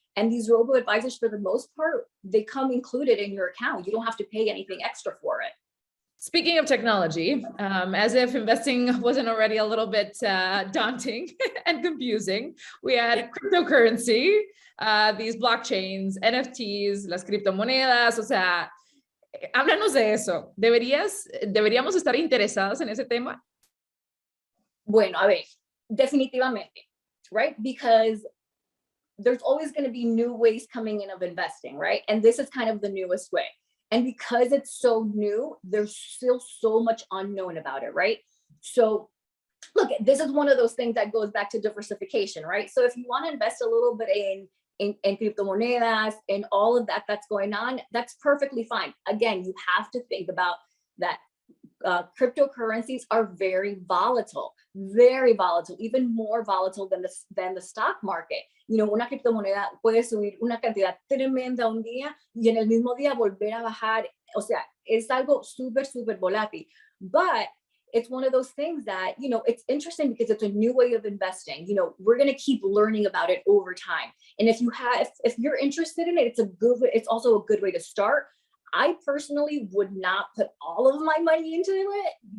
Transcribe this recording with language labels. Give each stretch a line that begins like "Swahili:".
English: And these robo advisors, for the most part, they come included in your account. You don't have to pay anything extra for it. Speaking of technology, as if investing wasn't already a little bit daunting and confusing, we had cryptocurrency, these blockchains, NFTs,
Spanish: las criptomonedas, o sea, háblanos de eso. ¿Deberíamos estar interesadas en ese tema? Bueno, a ver, definitivamente,
English: right? Because there's always going to be new ways coming in of investing, right? And this is kind of the newest way. And because it's so new, there's still so much unknown about it, right? So look, this is one of those things that goes back to diversification, right? So if you want to invest a little bit in criptomonedas and all of that that's going on, that's perfectly fine. Again, you have to think about that. Cryptocurrencies are very volatile, even more volatile than the stock market.
Spanish: Una criptomoneda puede subir una cantidad tremenda un día y en el mismo día volver a bajar. O sea, es algo súper, súper volátil.
English: But it's one of those things that, it's interesting because it's a new way of investing. We're going to keep learning about it over time. And if you're interested in it, it's also a good way to start. I personally would not put all of my money into it.